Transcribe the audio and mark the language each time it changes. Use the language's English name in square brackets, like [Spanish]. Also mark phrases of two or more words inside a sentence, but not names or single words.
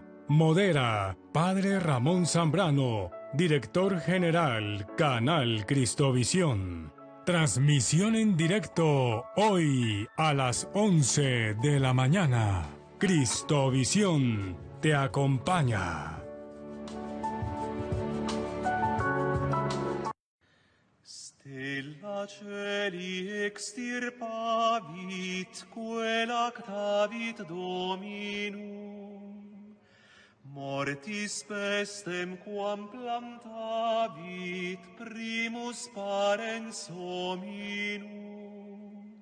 [Spanish] Modera Padre Ramón Zambrano, director general, Canal Cristovisión. Transmisión en directo hoy a las 11 de la mañana. Cristovisión te acompaña. [Latin] Stella celi extirpavit, quelactavit Dominum. Mortis pestem quam plantavit, primus parens hominum.